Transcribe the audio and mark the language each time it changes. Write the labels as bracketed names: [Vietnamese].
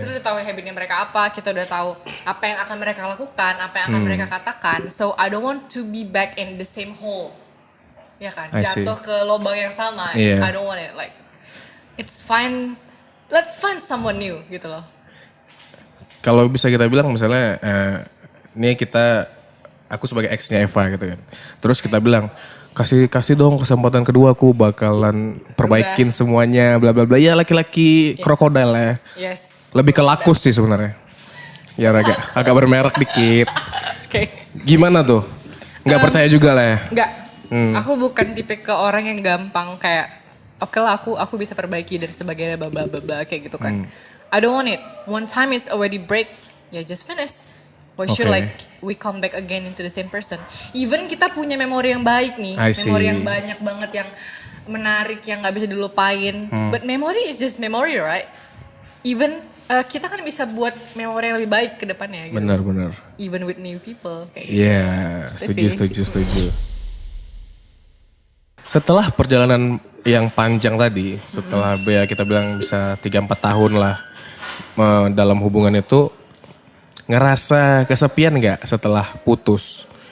[Indonesian] Kita udah tahu habitnya mereka apa, kita udah tahu apa yang akan mereka lakukan, apa yang akan mereka katakan. [English] So I don't want to be back in the same hole. [Indonesian] Ya kan? Jatuh ke lubang yang sama. [English] Yeah. I don't want it. Like, it's fine. Let's find someone new gitu loh. [Indonesian] Kalau bisa kita bilang misalnya, ini aku sebagai ex-nya Eva gitu kan. Terus kita bilang, kasih dong kesempatan kedua, aku bakalan perbaikin semuanya, bla bla bla. Ya laki-laki krokodil ya. [English] Yes. [Indonesian] Lebih ke lakus sih sebenarnya. Ya agak bermerek dikit. Oke. Gimana tuh? Nggak percaya juga lah ya? Nggak. Aku bukan tipe ke orang yang gampang kayak, oke lah aku bisa perbaiki dan sebagainya bla kayak gitu kan. [English] I don't want it. One time it's already break, ya just finish. Why should like we come back again into the same person? [Indonesian] Even kita punya memori yang baik nih, memori yang banyak banget yang menarik yang nggak bisa dilupain. [English] But memory is just memory, right? [Indonesian] Even kita kan bisa buat memori yang lebih baik ke depannya. Gitu. Benar. [English] Even with new people. [Indonesian] Iya, setuju. Setelah perjalanan yang panjang tadi, setelah kita bilang bisa 3-4 tahun lah dalam hubungan itu, ngerasa kesepian gak setelah putus?